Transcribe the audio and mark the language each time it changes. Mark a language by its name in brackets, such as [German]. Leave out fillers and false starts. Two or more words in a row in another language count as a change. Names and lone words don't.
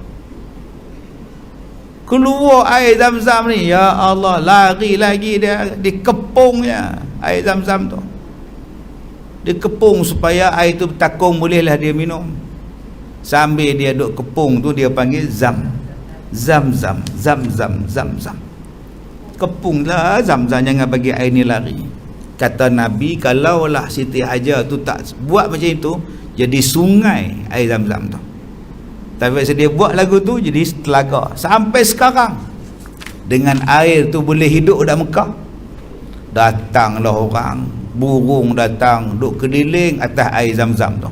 [Malay] Keluar air Zam-Zam ni, [Arabic] ya Allah, [Malay] lari lagi dia, dikepungnya air Zam-Zam tu, dikepung supaya air tu bertakung, bolehlah dia minum. Sambil dia duk kepung tu, dia panggil Zam-Zam, Zam-Zam, Zam-Zam. Kepunglah Zam-Zam, jangan bagi air ni lari. Kata Nabi, kalaulah Siti Hajar tu tak buat macam itu, jadi sungai air Zam-Zam tu. Tapi bila dia buat lagu tu, jadi telaga. Sampai sekarang dengan air tu boleh hidup dah Mekah. Datanglah orang, burung datang, duk keliling atas air Zam-Zam tu.